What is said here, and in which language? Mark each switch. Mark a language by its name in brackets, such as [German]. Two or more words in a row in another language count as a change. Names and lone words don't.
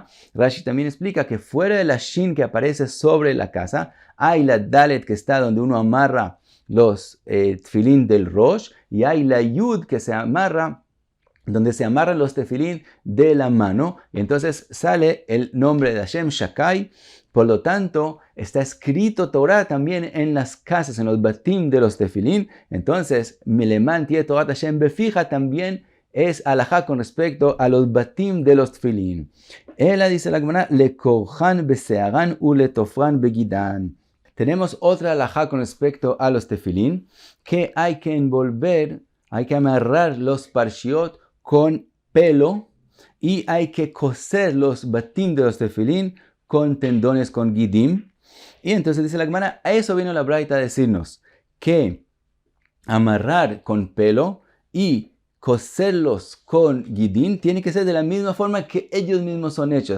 [Spanish] Rashi también explica que fuera de la shin que aparece sobre la casa, hay la dalet que está donde uno amarra los tefilín del rosh, y hay la yud que se amarra donde se amarran los tefilín de la mano, y entonces sale el nombre de Hashem Shakai. Por lo tanto, está escrito Torah también en las casas, en los batim de los tefilín. Entonces, [Hebrew] Mileman tie Torat Hashem befija [Spanish] también es alajá con respecto a los batim de los tefilín. Ella dice la Gemara, [Aramaic] le korhan besearan u le tofran begidan. [Spanish] Tenemos otra alajá con respecto a los tefilín, que hay que envolver, hay que amarrar los parshiot con pelo, y hay que coser los batim de los tefilín con tendones, con gidim. Y entonces dice la Gemara, a eso vino la braita a decirnos que amarrar con pelo y coserlos con gidim tiene que ser de la misma forma que ellos mismos son hechos.